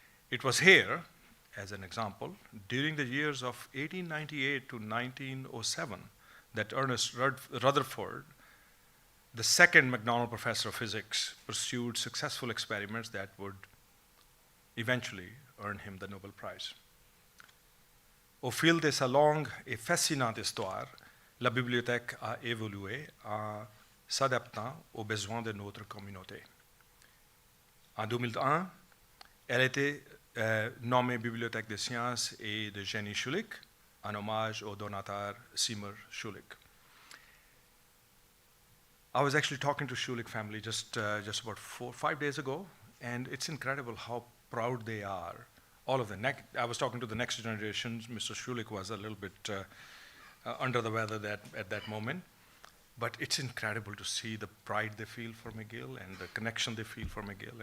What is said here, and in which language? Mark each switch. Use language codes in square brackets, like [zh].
[en] It was here, as an example, during the years of 1898 to 1907, that Ernest Rutherford, the second MacDonald Professor of Physics, pursued successful experiments that would eventually earn him the Nobel Prize. [fr] Au fil de sa longue et fascinante histoire, la bibliothèque a évolué en s'adaptant aux besoins de notre communauté. En 2001, elle était nommée Bibliothèque des sciences et de génie Schulich, en hommage au donateur Seymour Schulich. [en] I was actually talking to Schulich family just about 4 or 5 days ago, and it's incredible how proud they are. All of them. I was talking to the next generation. Mr. Schulich was a little bit under the weather at that moment. But it's incredible to see the pride they feel for McGill and the connection they feel for McGill.